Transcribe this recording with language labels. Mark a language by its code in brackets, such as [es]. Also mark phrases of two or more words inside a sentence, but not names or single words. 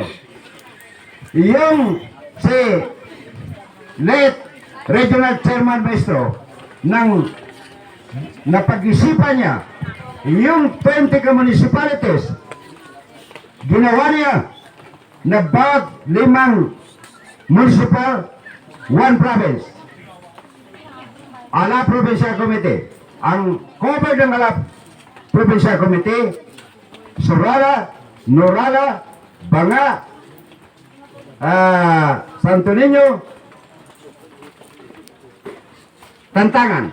[tl] Yung si late Regional Chairman Maestro ng napag-isipan niya yung 20 municipalities, ginawa niya na bawat 5 municipal, 1 province. Ala Provincial Committee. Ang cover ng Ala Provincial Committee, Surala, Norala, Banga, Santo Niño, Tantangan.